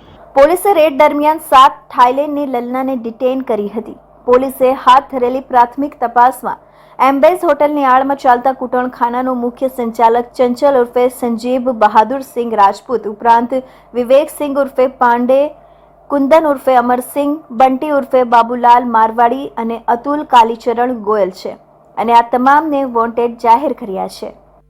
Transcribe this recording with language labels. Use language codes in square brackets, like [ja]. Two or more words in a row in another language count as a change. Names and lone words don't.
[gu] પોલીસે રેડ દરમિયાન 7 થાઈલેન્ડની લલ્લાને ડિટેઇન કરી હતી। પોલીસે હાથ ધરેલી પ્રાથમિક તપાસમાં એમ્બેઝ હોટલની આડમાં ચાલતા કૂટણખાનાનો મુખ્ય સંચાલક ચંચલ ઉર્ફે સંજીવ બહાદુર સિંહ રાજપૂત ઉપરાંત વિવેક સિંહ ઉર્ફે પાંડે, कुंदन उर्फे अमर सिंह, बंटी उर्फे बाबूलाल मारवाड़ी અને અતુલ કાલીચરણ ગોયલ છે અને આ તમામને વોન્ટેડ જાહેર કર્યા છે।